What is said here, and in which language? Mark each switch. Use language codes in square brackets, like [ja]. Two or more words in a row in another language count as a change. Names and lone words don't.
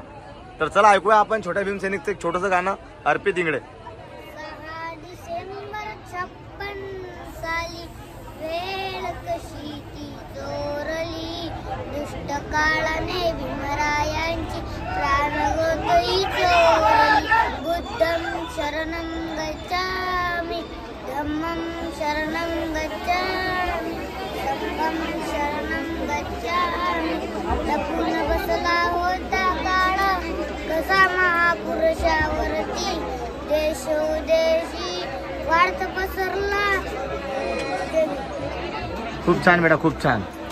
[mr] तर चला ऐकूया आपण छोट्या भीमसैनिकचं एक छोटंसं गाणं अर्पित इंगडे। काळाने भीमरायांची प्राणगोतई चोरली। [pi] बुद्धं शरणं गच्छामि, धम्मं शरणं गच्छामि, संघं शरणं गच्छामि। [mr] लपून बसला होता काळ कसा महापुरुषावरती, देशोदेशी वार्त पसरला। खूप छान बेटा, खूप छान।